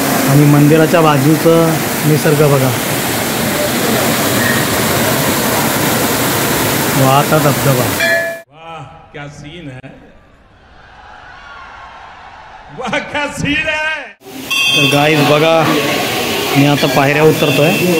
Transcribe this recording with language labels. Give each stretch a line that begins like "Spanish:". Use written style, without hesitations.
Marathi: आणि मंदिराच्या बाजूचं निसर्ग बघा, वाहता धबधबा.
Hindi: वाह क्या सीन है, वाह क्या सीन है.
Marathi: तर गाईज बघा, मी आता पायऱ्या उतरतोय.